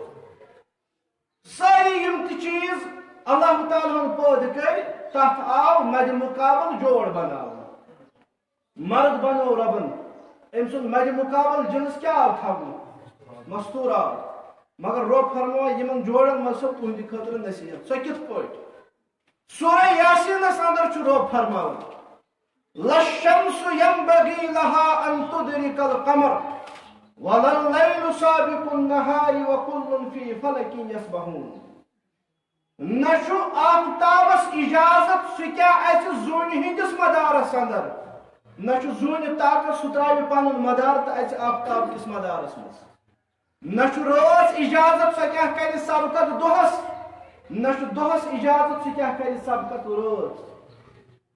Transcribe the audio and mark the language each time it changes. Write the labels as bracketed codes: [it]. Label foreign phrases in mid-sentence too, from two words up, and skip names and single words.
[ks] سٲری یِم تہِ چیٖز اللہ تعالیٰ ہن پٲدٕ کٔرۍ تتھ آو مدِ مُقابل جوڑ بناونہٕ. مرد بنوو رۄبن، أمۍ سُنٛد مدِ مُقابل جنس کیٛاہ آو تھاونہٕ؟ مستوٗرات. مگر رۄب فرماوان یِمن جوڑن منٛز چھو تُہنٛدِ خٲطرٕ نصیحت. سۄ کِتھ پٲٹھۍ؟ سورہ یاسیٖنس اندر چھُ رۄب فرماوان [ar] لَلشَّمْسُ يَنبَغِی لَہَا أَن تُدْرِکَ الْقَمَرَ وَلَللَّیْلُ سَابِقُ النَّہَارِ وَکُلٌّ فِی فَلَکٍ یَسْبَحُونَ. [ks] نہ چھُ آفتابس اجازت سُہ کیٛاہ اَژِ زوٗنہِ ہٕنٛدِس مدارس اندر، نہ چھُ زوٗنہِ طاقت سُہ ترٛاوِ پنُن مدار تہٕ اَژِ آفتاب کِس مدارس منٛز. نہ چھُ رٲژ اجازت سۄ کیٛاہ کرِ سبقت دۄہس، نہ چھُ دۄہس اجازت سُہ کیٛاہ کرِ سبقت رٲژ.